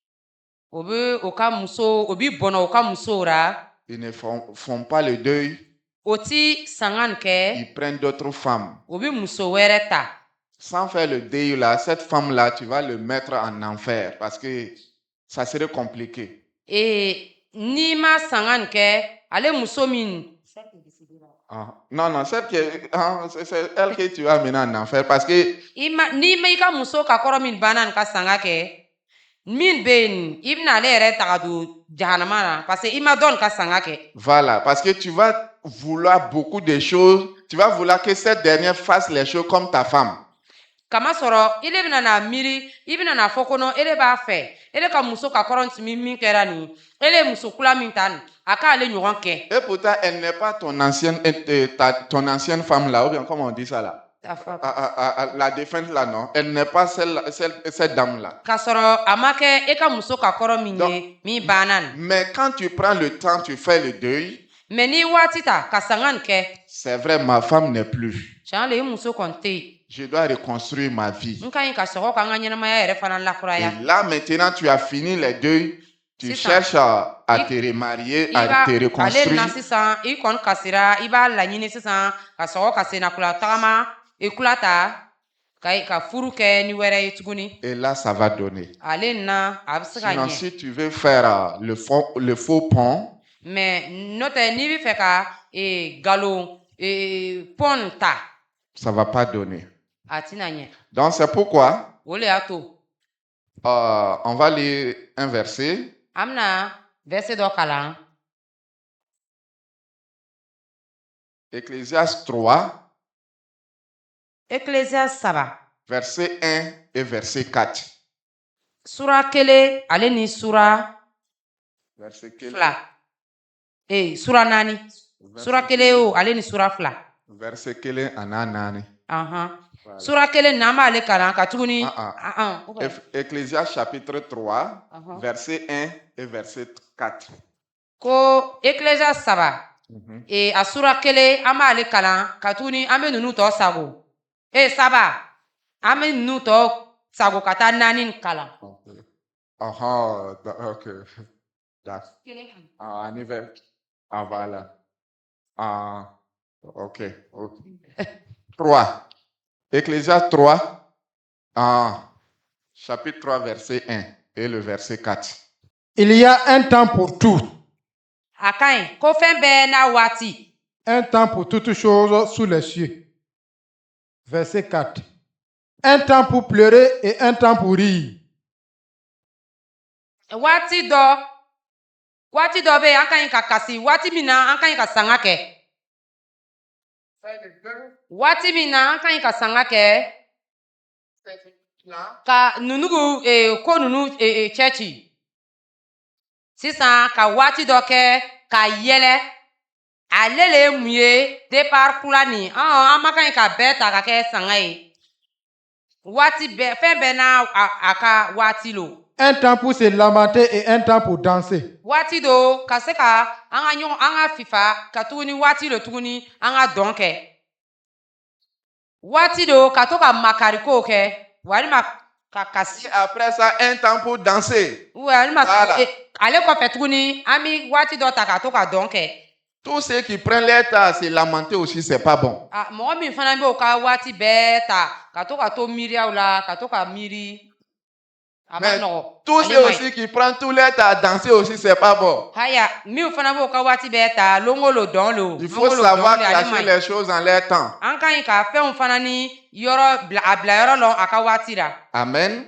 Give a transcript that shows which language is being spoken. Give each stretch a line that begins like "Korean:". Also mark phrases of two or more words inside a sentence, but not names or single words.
French: Ils ne font pas le deuil. Ils prennent d'autres femmes. sans faire le deuil là, cette femme-là, tu vas le mettre en enfer parce que ça serait compliqué.
Bambara: N'i ma sanga nin kɛ ale muso min
French: Non, c'est elle que tu vas mener en enfer parce que
Bambara: n'i ma i ka muso ka kɔrɔ min banna nin ka sanga kɛ min bɛ yen i bɛna ale yɛrɛ taga don jahanama na
French: parce que
Bambara: i ma dɔ nin ka sanga kɛ.
French: Voilà, parce que tu vas vouloir beaucoup de choses. Tu vas vouloir que cette dernière fasse les choses comme ta femme.
Bambara: Kama sɔrɔ ele bɛna na miiri i bɛna na fɔ kɔnɔ ele b'a fɛ ele ka muso ka kɔrɔ min kɛra nin ele ye muso kula min ta nin a k'ale ɲɔgɔn kɛ.
French: Et pourtant, elle n'est pas ton ancienne femme là, ou bien comment on dit ça là? La défunte là, non? Elle n'est pas cette dame là.
Bambara: K'a sɔrɔ a ma kɛ e ka muso ka kɔrɔ min ye min banna nin.
French: Mais quand tu prends le temps, tu fais le deuil.
Bambara: Mais ni waati ta ka sanga nin kɛ.
French: C'est vrai, ma femme n'est plus.
Bambara: Tiɲɛ le i muso kɔni tɛ yen.
French: Je dois reconstruire ma vie.
Bambara: N ka ɲi ka sɔgɔ ka n ka ɲɛnamaya yɛrɛ fana lakuraya.
French: Et là maintenant, tu as fini les deuils. Tu cherches à te remarier, à te reconstruire.
Bambara: Ale na sisan i kɔni kasira i b'a laɲini sisan ka sɔgɔ ka senakula tagama i kula ta ka furu kɛ ni wɛrɛ ye tuguni.
French: Et là, ça va donner.
Bambara: Ale na a bɛ se ka
French: Sinon,
Bambara: ɲɛ.
French: si tu veux faire le faux pont,
Bambara: Mais n'o tɛ n'i bɛ fɛ ka galon pont ta.
French: Ça va pas donner.
Bambara: A tɛna ɲɛ.
French: Donc c'est pourquoi
Bambara: O le y'a to.
French: on va lire un verset.
Bambara: An bɛna verset dɔ kalan.
French: Ecclésiaste 3. Ecclésiaste 3. Verset 1 et verset 4.
Bambara: Sura 1 ale ni sura Verset 2. Sura 4. Sura 1 o ale ni sura 2. Verset 1 ananani. Sura 1 n'an b'ale kalan ka tuguni.
French: Ecclésiaste chapitre 3, verset 1 et verset 4.
Bambara: Ko Ecclésiaste 3. A sura 1 an b'ale kalan ka tuguni an bɛ ninnu tɔ sago. 3 an bɛ ninnu tɔ sago ka taa 4 kalan.
French: Ok. On y va. Voilà. Ok. 3. Ecclésiaste 3, chapitre 3, verset 1 et le verset 4. Il y a un temps pour tout.
Bambara: A ka ɲi ko fɛn bɛɛ n'a waati.
French: Un temps pour toutes choses sous les cieux. Verset 4. Un temps pour pleurer et un temps pour rire.
Bambara: Waati dɔ bɛ yen an ka ɲi ka kasi waati min na an ka ɲi ka sanga kɛ. Waati min na an ka ɲi ka sanga kɛ ka nunugu ko nunu cɛ ci. Sisan ka waati dɔ kɛ ka yɛlɛ ale le ye mun ye départ kula nin an ma ka ɲi ka bɛɛ ta ka kɛ sanga ye. Waati bɛɛ fɛn bɛɛ n'a a ka waati lo.
French: Un temps pour se lamenter et un temps pour danser.
Bambara: Waati do ka se ka an ka fifa ka tuguni waati lo tuguni an ka dɔn kɛ. Waati do ka to ka makariko kɛ walima ka kasi.
French: Après ça, un temps pour danser.
Bambara: Walima ale kɔfɛ tuguni an bɛ waati dɔ ta ka to ka dɔn kɛ.
French: Tous ceux qui prennent leur temps à se lamenter aussi, c'est pas bon.
Bambara: Mɔgɔ min fana bɛ o ka waati bɛɛ ta ka to miiriyaw la ka to ka miiri.
French: Mais tous ceux aussi qui prennent tout leur temps à danser aussi, c'est pas bon. Il faut savoir classer les choses en leur temps. Amen.